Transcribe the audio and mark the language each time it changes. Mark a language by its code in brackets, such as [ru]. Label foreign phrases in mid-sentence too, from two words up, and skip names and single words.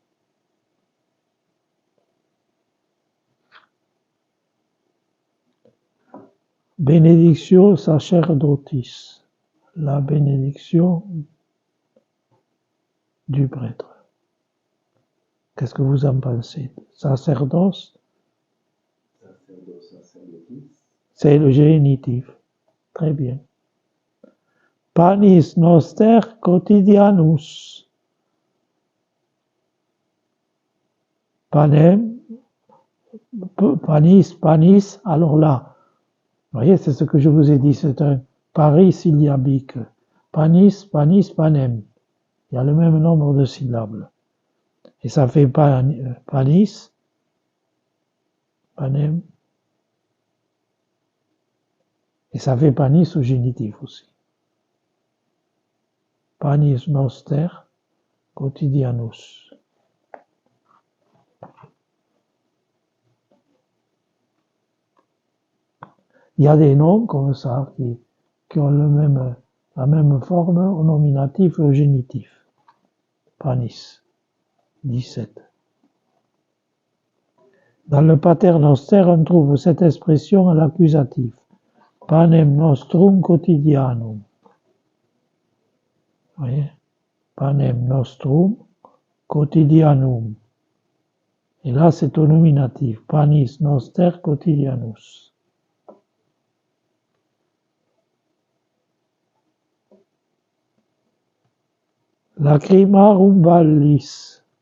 [la] Benedictio sacerdotis. [fr] La bénédiction du prêtre. Qu'est-ce que vous en pensez? Sacerdoce, c'est le génitif. Très bien. [la] Panis noster quotidianus. Panem, panis, [fr] alors là, vous voyez, c'est ce que je vous ai dit, c'est un parisyllabique. [la] Panis, panem. [fr] Il y a le même nombre de syllabes. Et ça fait [la] panis, panem. [fr] Et ça fait panis au génitif aussi. [la] Panis noster quotidianus. [fr] Il y a des noms comme ça qui ont la même forme au nominatif et au génitif. Panis. 17. Dans le [la] pater noster, [fr] on trouve cette expression à l'accusatif. [la] Panem nostrum quotidianum. [fr] Vous voyez? [la] Panem nostrum quotidianum. [fr] Et là, c'est au nominatif. [la] Panis noster quotidianus. Lacrimarum vallis.